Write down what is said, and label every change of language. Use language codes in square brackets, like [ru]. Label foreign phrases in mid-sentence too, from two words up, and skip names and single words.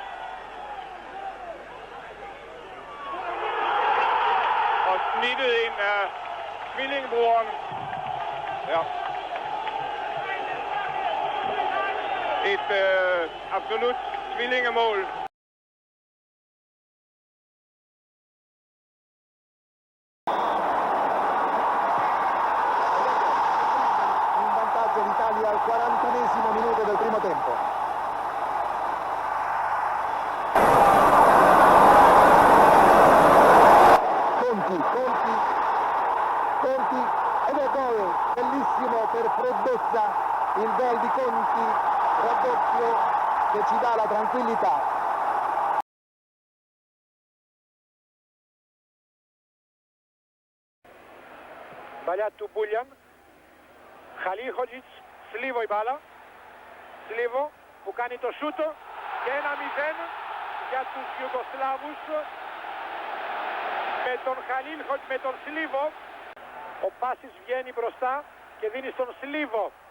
[da] Og snittet ind af tvillingebroren. Ja. Et absolut tvillingemål. [it] In vantaggio l'Italia al 41esimo minuto del primo tempo. Conti ed è gol, bellissimo per freddezza il gol di Conti, raddoppio che ci dà la tranquillità. Sbagliato Buljan, [el] Χαλίχοτζιτς, Σλίβο η μπάλα, Σλίβο που κάνει το σούτο και 1-0 για τους Ιουγκοσλάβους με τον Χαλίχοτζιτς, με τον Σλίβο. Ο Πάσης βγαίνει μπροστά και δίνει στον Σλίβο.